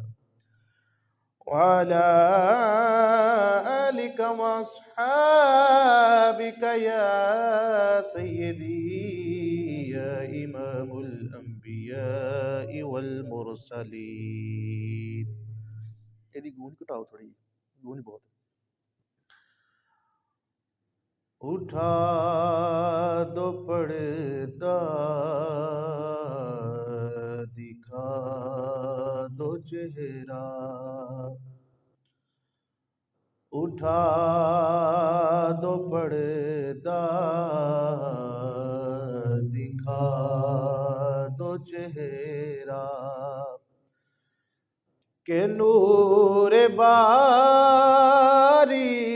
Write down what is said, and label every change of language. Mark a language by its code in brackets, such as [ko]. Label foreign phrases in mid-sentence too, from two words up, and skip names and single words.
[ar] وعلى آلك وأصحابك يا سيدي يا إمام الأنبياء والمرسلين. [pa] ਇਹਦੀ ਗੂੰਜ ਘਟਾਓ ਥੋੜੀ ਜਿਹੀ, ਗੂੰਜ ਬਹੁਤ ਹੈ. [ur] اٹھا دو پردہ دکھا دو چہرہ، اٹھا دو پردہ دکھا دو چہرہ، کہ نور باری